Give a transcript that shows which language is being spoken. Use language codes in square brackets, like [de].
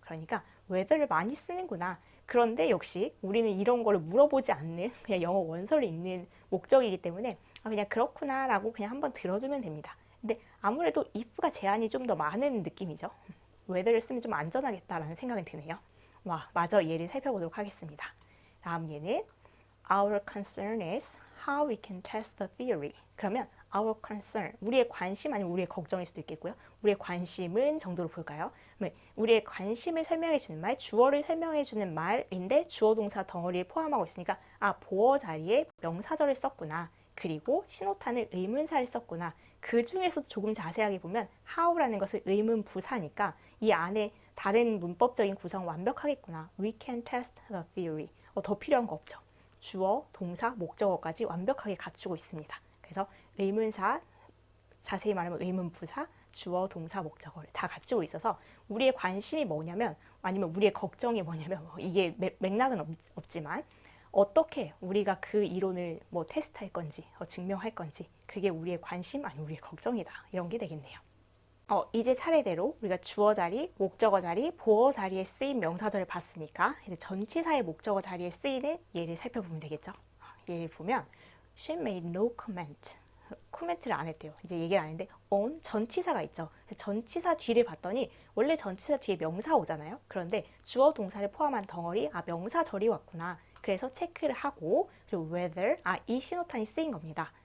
[ko] 그러니까 whether를 많이 쓰는구나. 그런데 역시 우리는 이런 거를 물어보지 않는 그냥 영어 원서를 읽는 목적이기 때문에 그냥 그렇구나 라고 그냥 한번 들어주면 됩니다. 근데 아무래도 if가 제한이 좀 더 많은 느낌이죠. whether를 쓰면 좀 안전하겠다라는 생각이 드네요. 마저 예를 살펴보도록 하겠습니다. 다음 예는 [en] Our concern is how we can test the theory. [ko] 그러면 our concern, 우리의 관심 아니면 우리의 걱정일 수도 있겠고요. 우리의 관심은 정도로 볼까요? 우리의 관심을 설명해 주는 말, 주어를 설명해 주는 말인데 주어 동사 덩어리를 포함하고 있으니까 보어 자리에 명사절을 썼구나. 그리고 신호탄을 의문사를 썼구나. 그 중에서도 조금 자세하게 보면 how라는 것은 의문 부사니까 이 안에 다른 문법적인 구성 완벽하겠구나. [en] We can test the theory. [ko] 더 필요한 거 없죠. 주어, 동사, 목적어까지 완벽하게 갖추고 있습니다. 그래서 의문사, 자세히 말하면 의문부사, 주어, 동사, 목적어를 다 갖추고 있어서 우리의 관심이 뭐냐면 아니면 우리의 걱정이 뭐냐면 이게 맥락은 없지만 어떻게 우리가 그 이론을 테스트할 건지 증명할 건지 그게 우리의 관심 아니면 우리의 걱정이다. 이런 게 되겠네요. 이제 차례대로 우리가 주어 자리, 목적어 자리, 보어 자리에 쓰인 명사절을 봤으니까 이제 전치사의 목적어 자리에 쓰이는 예를 살펴보면 되겠죠. 예를 보면 [en] She made no comment. [ko] 코멘트를 안 했대요. 이제 얘기를 안 했는데 on 전치사가 있죠. 전치사 뒤를 봤더니 원래 전치사 뒤에 명사 오잖아요. 그런데 주어 동사를 포함한 덩어리 명사절이 왔구나. 그래서 체크를 하고 그리고 whether 이 신호탄이 쓰인 겁니다.